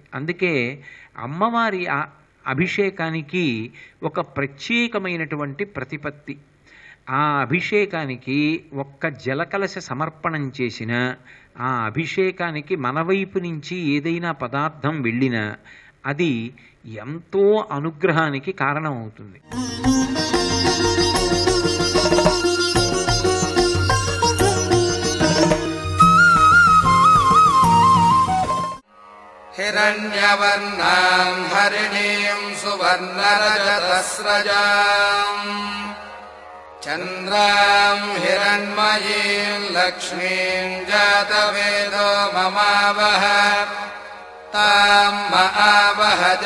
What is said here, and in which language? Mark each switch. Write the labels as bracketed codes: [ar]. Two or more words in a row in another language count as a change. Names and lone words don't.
[te] అందుకే అమ్మవారి ఆ అభిషేకానికి ఒక ప్రత్యేకమైనటువంటి ప్రతిపత్తి. ఆ అభిషేకానికి ఒక్క జలకలశ సమర్పణం చేసిన ఆ అభిషేకానికి మన వైపు నుంచి ఏదైనా పదార్థం వెళ్ళినా అది ఎంతో అనుగ్రహానికి కారణమవుతుంది. [sa] हिरण्यवर्णां हरिणीं सुवर्णरजतस्रजां चन्द्रां हिरण्मयीं लक्ष्मीं जातवेदो ममावह तां महावह